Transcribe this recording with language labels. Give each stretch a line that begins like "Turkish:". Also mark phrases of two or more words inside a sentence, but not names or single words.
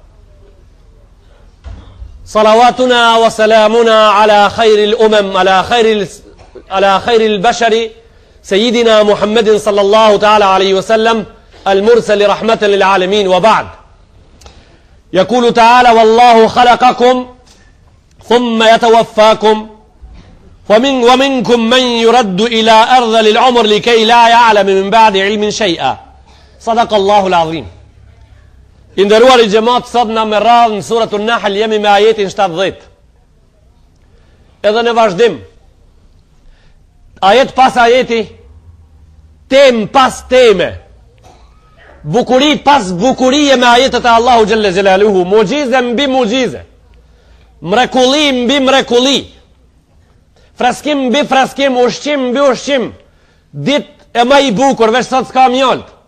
Arabic: صلواتنا وسلامنا على خير الأمم على خير البشر سيدنا محمد صلى الله تعالى عليه وسلم المرسل رحمة للعالمين وبعد يقول تعالى والله خلقكم ثم يتوفاكم ومنكم من يرد إلى أرذل العمر لكي لا يعلم من بعد علم شيئا صدق الله العظيم.
Albanian: Inderuar i xhamat, sot na me radhë në suratun Nahl jemi me ajetin 70. Edhe në vazhdim, ajet pas ajeti, tem pas teme, bukuri pas bukurie me ajetet e Allahu
Arabic: جل جلاله,
Albanian: mucize mbi mucize, mrekulli mbi mrekulli, freskim mbi freskim, ushqim mbi ushqim, dit e më i bukur, veç sot s'ka mjolt.